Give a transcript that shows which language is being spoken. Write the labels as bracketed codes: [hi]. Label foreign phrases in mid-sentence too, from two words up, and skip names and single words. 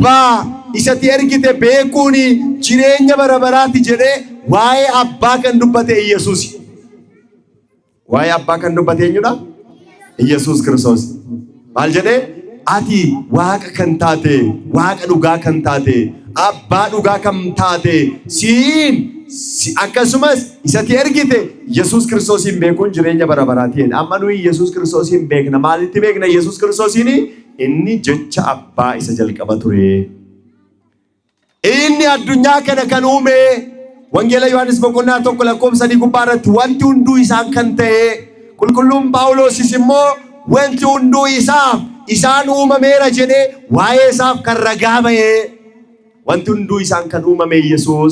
[om] ኢሰቲ ኤርጊቴ ቤኩኒ ጅሬኛ በረበራት ጀዴ ዋይ አባ ከንዱበቴ ኢየሱስ ዋይ አባ ከንዱበቴ ኙዳ ኢየሱስ ክርስቶስ ማል ጀዴ አቲ ዋቀ ከንታቴ ዋቀ ዱጋ ከንታቴ አባ ዱጋ ከምታቴ ሲን akkasumas isatti ergite Yesuus Kiristoosin beekuun jireenya bara baraatiin amma nuyi Yesuus Kiristoosin beekna. Maalitti beekna Yesuus Kiristoosin? Inni jecha abbaa isa jalqaba ture. Inni addunyaa kana kan uume wangeela Yohaannis boqonnaa 1 lakkoofsa 3 gubbaarratti wanti hunduu isaan kan ta'e qulqulluun Phaawulosis immoo wanti hunduu isaan uumameera jedhee waa'ee isaaf kan ragaa ba'e wanti hunduu isaan kan uumame Yesuus.